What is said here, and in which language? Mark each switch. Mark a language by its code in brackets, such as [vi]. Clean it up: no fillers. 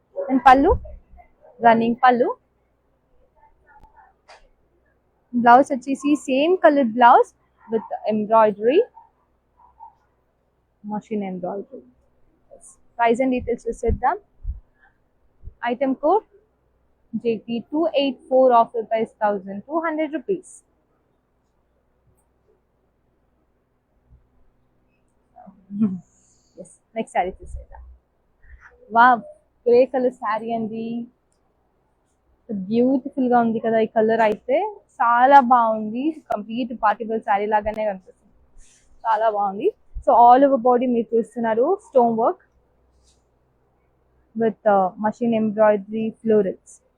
[en] And పళ్ళు, running పళ్ళు. Blouse వచ్చేసి same colour blouse with embroidery, machine embroidery. Price and details చూసేద్దాం. Item code JT284, offer price 1200 rupees. Yes, next saree చూసేద్దాం. Wow, grey colour saree అండి, beautiful [te] గా ఉంది కదా. ఈ కలర్ అయితే చాలా బాగుంది. [en] complete party wear saree [te] లాగానే కనిపిస్తుంది, చాలా బాగుంది. [en] So all over body మీరు చూస్తున్నారు stone work with machine embroidery florals.